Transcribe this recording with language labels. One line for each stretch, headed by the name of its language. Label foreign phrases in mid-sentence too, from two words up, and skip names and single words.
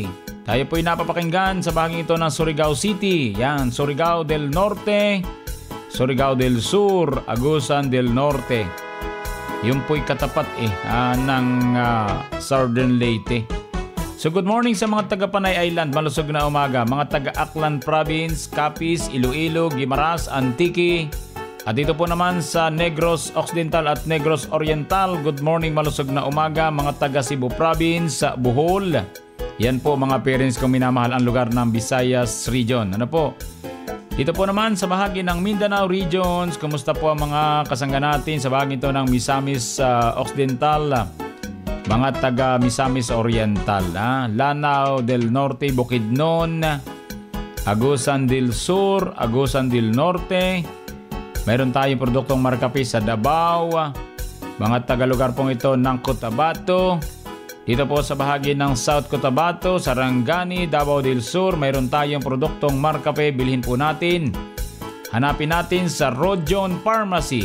Filipino: Tayo po'y napapakinggan sa bahaging ito ng Surigao City. Yan, Surigao del Norte, Surigao del Sur, Agusan del Norte. Yung po'y katapat ng Southern Leyte.
English: So good morning
Filipino: sa mga taga Panay Island, malusog na umaga. Mga taga Aklan Province, Capiz, Iloilo, Guimaras, Antique. At dito po naman sa Negros Occidental at Negros Oriental,
English: good morning,
Filipino: malusog na umaga. Mga taga Cebu Province, Bohol. Yan po mga parents kong minamahal ang lugar ng Visayas Region. Ano po? Dito po naman sa bahagi ng Mindanao Regions, kumusta po ang mga kasangga natin sa bahagi ito ng Misamis Occidental, mga taga Misamis Oriental, Lanao del Norte, Bukidnon, Agusan del Sur, Agusan del Norte. Mayroon tayong produktong Marcapi sa Davao, mga taga lugar pong ito ng Cotabato. Dito po sa bahagi ng South Cotabato, Sarangani, Davao del Sur, mayroon tayong produktong Marcape, bilhin po natin. Hanapin natin sa Rojon Pharmacy.